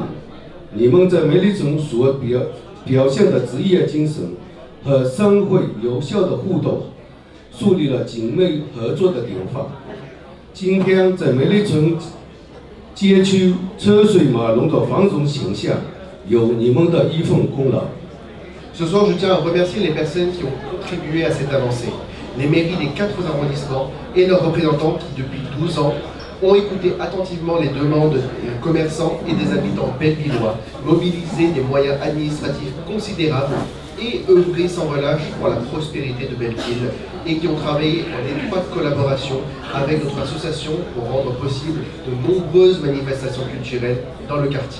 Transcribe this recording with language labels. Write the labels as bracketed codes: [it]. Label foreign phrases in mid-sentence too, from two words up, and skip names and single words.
[zh] 你们在美丽城所表现的职业精神和商会有效的互动，树立了紧密合作的典范。今天在美丽城街区车水马龙的繁荣形象，有你们的一份功劳。 [fr] Ce soir, je tiens à remercier les personnes qui ont contribué à cette avancée, les mairies des 4 arrondissements et leurs représentants qui, depuis 12 ans, ont écouté attentivement les demandes des commerçants et des habitants bellevillois, mobilisé des moyens administratifs considérables et œuvré sans relâche pour la prospérité de Belleville et qui ont travaillé en étroite collaboration avec notre association pour rendre possible de nombreuses manifestations culturelles dans le quartier.